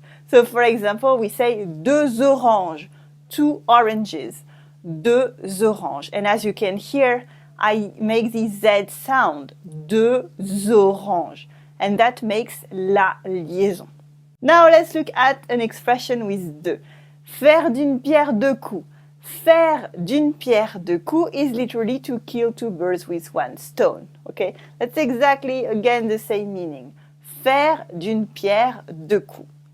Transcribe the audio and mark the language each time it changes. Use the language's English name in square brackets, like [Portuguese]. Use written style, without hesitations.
[English] So for example, we say [French] deux oranges, [English] two oranges, deux oranges. And as you can hear, I make the Z sound, [French] deux oranges. [English] And that makes la liaison. Now let's look at an expression with deux. [French] Faire d'une pierre deux coups. Faire d'une pierre deux coups [English] is literally to kill two birds with one stone. Okay? That's exactly, again, the same meaning. [French] Faire d'une pierre deux coups.